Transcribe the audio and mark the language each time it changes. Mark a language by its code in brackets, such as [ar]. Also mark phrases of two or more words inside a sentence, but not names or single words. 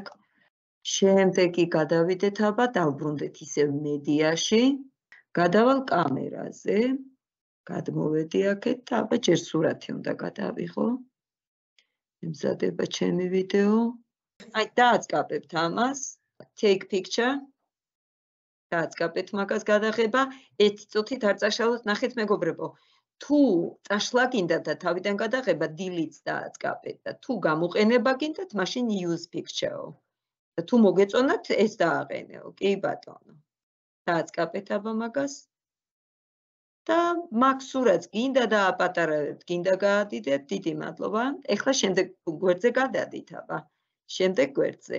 [ka] შემდეგი გადავიდეთ აბა, დავბრუნდეთ ისევ მედიაში, გადავალ კამერაზე, გადმოვედი აქეთ და აბა ჯერ სურათი უნდა გადავიღო. ემზადება ჩემი ვიდეო. აი დააწყაბებთ ამას, [en] take picture. [ka] დააწყაბეთ მაგას გადაღება, 1 წუთით არ წაშალოთ, ნახეთ მეგობრებო. თუ წაშლა გინდათ და თავიდან გადაღება, delete დააწყაბეთ და თუ გამოყენება გინდათ, მაშინ [en] use picture- [ka] ო. და თუ მოგეწონათ, ეს დააყენეო. კი ბატონო. დააწყაბეთ აბა მაგას. და მაგ სურათს გინდა დააპატარავებთ, გინდა გაადიდეთ, დიდი მადლობა. ეხლა შემდეგ გვერდზე გადადით აბა. შემდეგ გვერდზე.